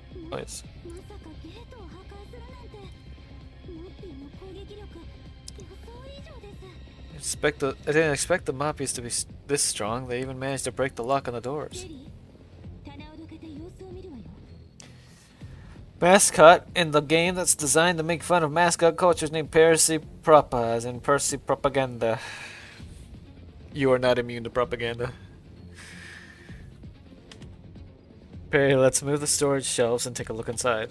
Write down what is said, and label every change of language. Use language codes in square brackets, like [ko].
[ja] まさかゲートを破壊するなんて。まさかゲートを破壊するなんて。モッピーの攻撃力予想以上です。 [en] I didn't expect the Moppies to be this strong. They even managed to break the lock on the [ja] ジ [en] doors. [ja] ェリー、棚をどけて様子を見るわよ。 [en] Mascot in the game that's designed to make fun of mascot culture is named Percy Propa, as in Percy Propaganda. You are not immune to propaganda. Perry, let's move the storage shelves and take a look inside.